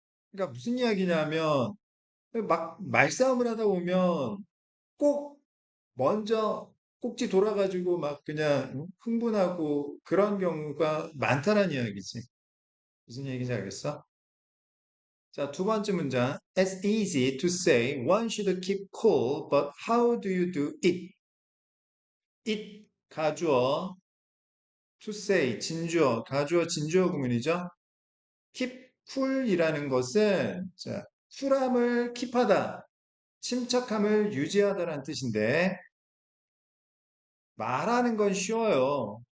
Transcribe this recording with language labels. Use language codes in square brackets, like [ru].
[ko] 그러니까 무슨 이야기냐면 막 말싸움을 하다 보면 꼭 먼저 꼭지 돌아가지고 막 그냥 흥분하고 그런 경우가 많다는 이야기지. 무슨 얘기인지 알겠어? 자, 두 번째 문장. [en] It's easy to say one should keep cool, but how do you do it? [ko] it 가주어, to say 진주어, 가주어 진주어 구문이죠. [en] keep cool [ko] 이라는 것은 자, 쿨함을 킵하다, 침착함을 유지하다라는 뜻인데 말하는 건 쉬워요.